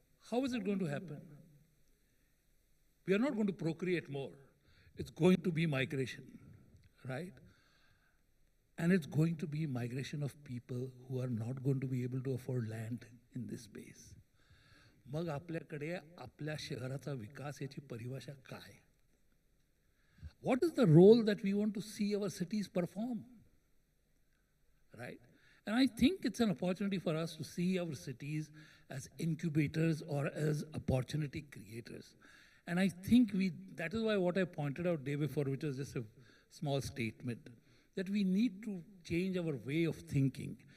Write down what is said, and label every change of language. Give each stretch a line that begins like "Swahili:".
English: How is it going to happen? We are not going to procreate more. It's going to be migration, right? And it's going to be migration of people who are not going to be able to afford land in this space.
Marathi: मग आपल्याकडे आपल्या शहराचा विकास याची परिभाषा काय?
English: What is the role that we want to see our cities perform? Right? And I think it's an opportunity for us to see our cities as incubators or as opportunity creators. And I think that is why what I pointed out day before, which was just a small statement, that we need to change our way of thinking.